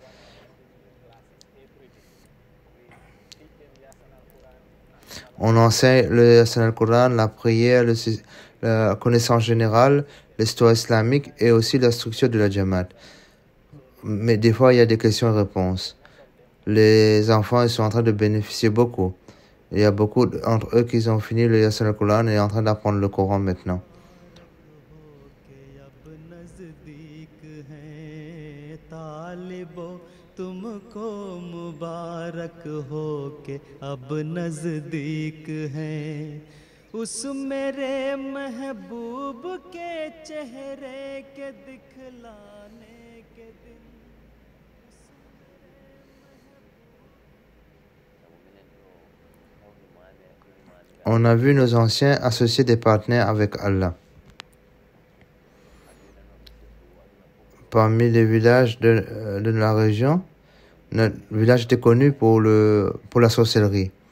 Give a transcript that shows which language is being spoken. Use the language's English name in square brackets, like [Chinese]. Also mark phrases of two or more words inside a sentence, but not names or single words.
[French] On enseigne le Yassin al-Quran, la prière, la connaissance générale, l'histoire islamique et aussi la structure de la Jamaat. mais des fois, il y a des questions et réponses. Les enfants, ils sont en train de bénéficier beaucoup. Il y a beaucoup d'entre eux qui ont fini le Yasin al-Quran et sont en train d'apprendre le Coran maintenant. [Hindi] तुमको मुबारक हो के अब नजदीक हैं उस मेरे महबूब के चेहरे के दिखलाने के दिन [French] On a vu nos anciens associer des partenaires avec Allah. Parmi les villages de la région, notre village était connu pour la sorcellerie.